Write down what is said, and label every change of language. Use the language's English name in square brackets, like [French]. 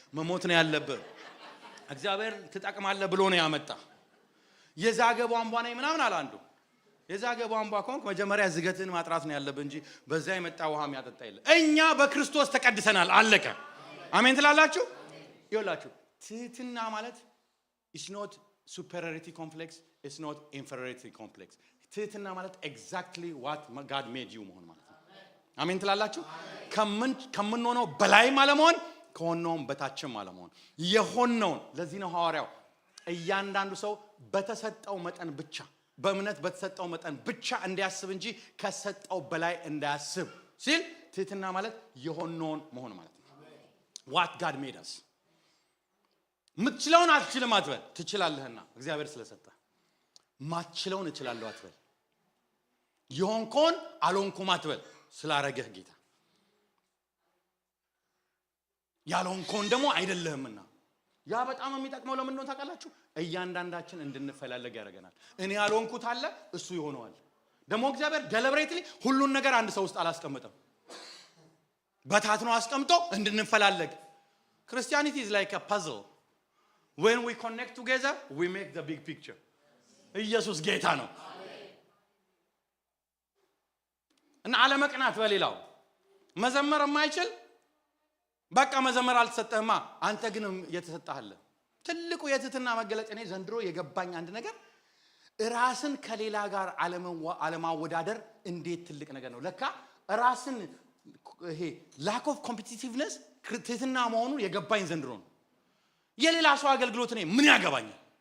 [Amharic] መሞት ነው ያለብህ። እግዚአብሔር ትጠቅማለህ ብሎ ነው ያመጣ። የዛገ ቧንቧ ነኝ ምናምን አለ አንዱ። የዛገ ቧንቧ ከሆንክ መጀመሪያ ዝገትን ማጥራት ነው ያለብህ እንጂ በዛ የመጣ ውሃ የሚያጠጣ የለም። እኛ በክርስቶስ ተቀድሰናል። አለቀ። አሜን ትላላችሁ? ይኸውላችሁ ትህትና ማለት [English] it's not superiority complex, it's not inferiority complex. [Amharic] ትህትና ማለት [English] exactly what God made you [Amharic] መሆን ማለት ነው። አሜን ትላላችሁ? ከምንሆነው በላይም አለመሆን ከሆነውም በታችም አለመሆን የሆነውን። ለዚህ ነው ሐዋርያው እያንዳንዱ ሰው በተሰጠው መጠን ብቻ በእምነት በተሰጠው መጠን ብቻ እንዲያስብ እንጂ ከሰጠው በላይ እንዳያስብ ሲል ትህትና ማለት የሆነውን መሆን ማለት ነው። [English] what God made us [Amharic] ምትችለውን አትችልም አትበል። ትችላለህና እግዚአብሔር ስለሰጠ። ማትችለውን እችላለሁ አትበል። የሆንከውን አልሆንኩም አትበል ስላረገህ ጌታ። ያልሆንከውን ደግሞ አይደለህምና። ያ በጣም የሚጠቅመው ለምን ነው ታውቃላችሁ? እያንዳንዳችን እንድንፈላለግ ያደርገናል። እኔ ያልሆንኩት አለ እሱ ይሆነዋል። ደግሞ እግዚአብሔር ደሊብሬትሊ ሁሉን ነገር አንድ ሰው ውስጥ አላስቀምጠም። በታትኖ አስቀምጦ እንድንፈላለግ። [English] Christianity is like a puzzle. When we connect together, we make the big picture. [Amharic] ኢየሱስ ጌታ ነው። እና አለመቅናት በሌላው መዘመር የማይችል በቃ መዘመር አልተሰጠህማ። አንተ ግን የተሰጠሃለ ትልቁ የትህትና መገለጥ እኔ ዘንድሮ የገባኝ አንድ ነገር ራስን ከሌላ ጋር አለማወዳደር እንዴት ትልቅ ነገር ነው። ለካ ራስን ይሄ [English] lack of competitiveness [Amharic] ትህትና መሆኑ የገባኝ ዘንድሮ ነው። የሌላ ሰው አገልግሎት እኔ ምን ያገባኛል?